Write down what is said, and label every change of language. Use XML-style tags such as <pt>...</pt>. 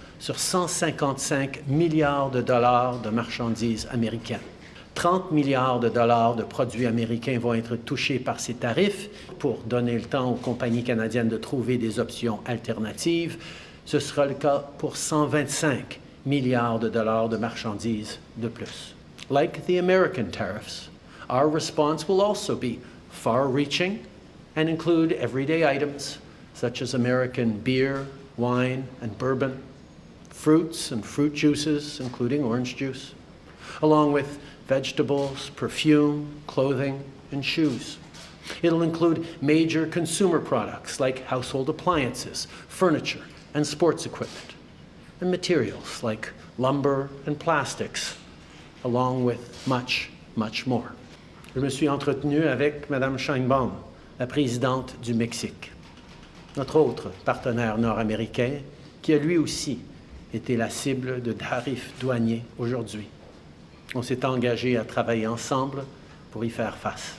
<fr>sur 155 milliards de dollars de marchandises américaines. 30 milliards de dollars de produits américains vont être touchés par ces tarifs. Pour donner le temps aux compagnies canadiennes de trouver des options alternatives, ce sera le cas pour 125 milliards de dollars de marchandises de plus.</fr> <en>Like the American tariffs, our response will also be far-reaching and include everyday items such as American beer, wine, and bourbon, fruits and fruit juices, including orange juice, along with vegetables, perfume, clothing, and shoes. It'll include major consumer products like household appliances, furniture, and sports equipment, and materials like lumber and plastics, along with much, much more.</en> <fr>Je me suis entretenu avec Mme Sheinbaum, la présidente du Mexique, notre autre partenaire nord-américain, qui a lui aussi été la cible de tarifs douaniers aujourd'hui. On s'est engagé à travailler ensemble pour y faire face.</fr>